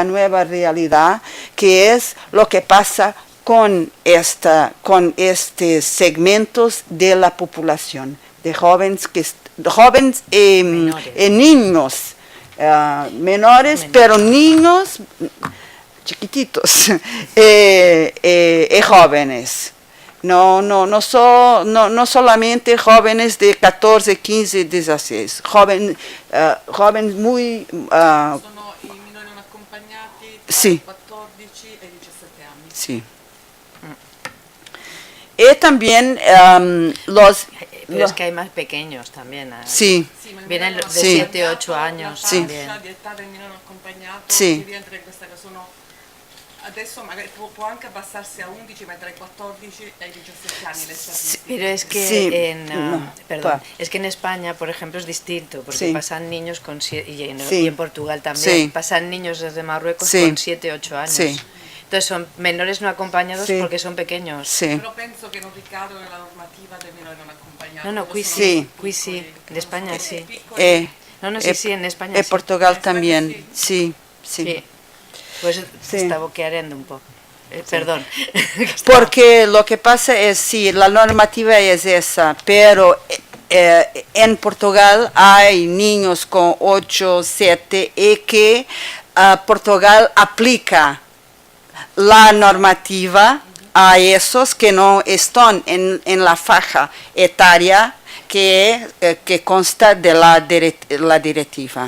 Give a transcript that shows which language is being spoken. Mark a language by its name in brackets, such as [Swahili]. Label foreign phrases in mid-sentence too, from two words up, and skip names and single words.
[Spanish] nueva realidad, que es lo que pasa con estos segmentos de la población, de jóvenes y niños, menores, pero niños chiquititos y jóvenes, No solamente jóvenes de 14, 15, 16, jóvenes muy... [Italian] Sono i minori non accompagnati tra sì. i 14 e i 17 anni. [Spanish] Sí. Y también Pero es que hay más pequeños también. sí, [Italian] Sì, ma il [Spanish] Vienen [Italian] minore non [Spanish] de [Italian] Sì. [Spanish] 7, 8 [Italian] accompagnato, [Spanish] años [Italian] la Sì. [Spanish] también. [Italian] fascia di età del minore non accompagnato Sì. che rientra in questa che sono adesso magari può anche abbassarsi a 11, ma tra i 14 e i 17 anni le statistiche. [Spanish] Pero es que Sí, perdón, va. es que en España, por ejemplo, es distinto, porque Sí. pasan niños con Sí. y en Portugal también, Sí. pasan niños desde Marruecos Sí. con 7, 8 años. Sí. Entonces son menores no acompañados Sí. porque son pequeños. sí. [Italian] Però penso che non ricadono nella normativa del minore non accompagnato. No, qui Sono [Spanish] sí, [Italian] Sì. qui sí, piccoli, [Spanish] en España [Italian] che [Spanish] sí. [Italian] sono piccoli. [Spanish] No, sí, sí, en España Y sí. Portugal En España también, sí, sí. Sí. Pues Sí. está boqueando un poco. Perdón. Porque lo que pasa es, sí, la normativa es esa, pero en Portugal hay niños con 8, 7 y que Portugal aplica la normativa a esos que no están en la faja etaria que consta de la directiva.